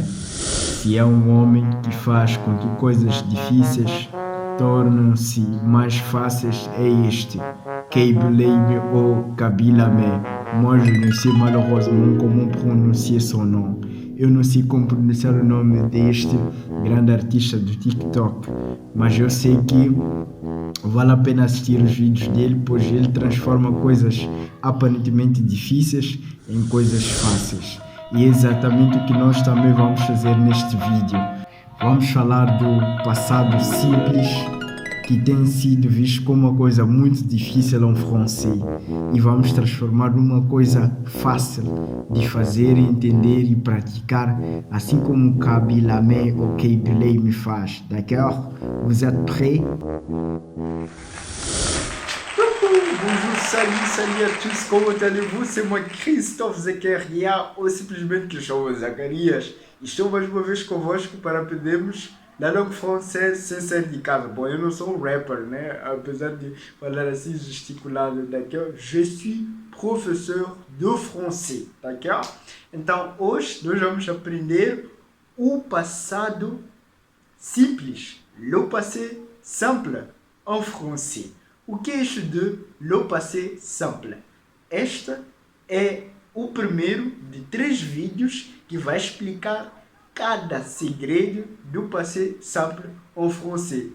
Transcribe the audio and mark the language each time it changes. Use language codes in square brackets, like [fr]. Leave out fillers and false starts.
[pt] Se é um homem que faz com que coisas difíceis tornam-se mais fáceis, é este. Keiblame ou Kabilame. [fr] Moi, je ne sais malheureusement comment prononcer son nom. [pt] Eu não sei como pronunciar o nome deste grande artista do TikTok, mas eu sei que vale a pena assistir os vídeos dele, pois ele transforma coisas aparentemente difíceis em coisas fáceis. E é exatamente o que nós também vamos fazer neste vídeo. Vamos falar do passado simples, que tem sido visto como uma coisa muito difícil em francês, e vamos transformar numa coisa fácil de fazer, entender e praticar, assim como Kabilame ou Keiblay me faz. [fr] D'accord? Vous êtes prêts? Bonjour, salut à tous, comment allez-vous? C'est moi [pt] Christophe Zequeria, ou simplesmente que chamo Zacarias. Estou mais uma vez convosco para aprendermos na [fr] langue française [pt] sem sair de casa. Bom, eu não sou um rapper, né? Apesar de falar assim gesticulado, [fr] d'accord? Je suis professeur de français, d'accord? [pt] Então, hoje nós vamos aprender o passado simples, [fr] le passé simple, en français. [pt] O que é isto de le passé simple? Este é o primeiro de 3 vídeos que vai explicar cada segredo do passé simple [fr] en français.